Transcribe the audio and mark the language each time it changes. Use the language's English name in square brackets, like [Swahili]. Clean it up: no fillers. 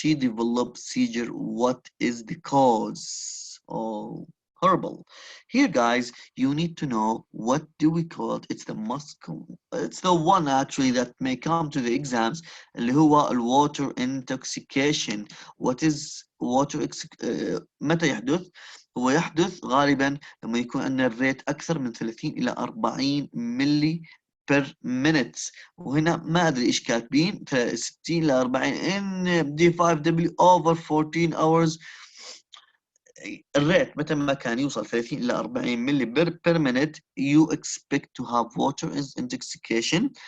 [English] She developed seizure. What is the cause? Oh, horrible. Here, guys, you need to know what do we call it. It's the most it's the one actually that may come to the exams, [Arabic] اللي هو [English] water intoxication. What is water [Arabic] متى يحدث؟ هو يحدث غالبا لما يكون عندنا الريت أكثر من 30 إلى 40 ملي [English] per minute. [Arabic] وهنا ما أدري إيش كاتبين 60 ل 40 [English] in D5W over 14 hours. [Arabic] الريت متى ما كان يوصل 30 إلى 40 ملي [English] per minute you expect to have water intoxication.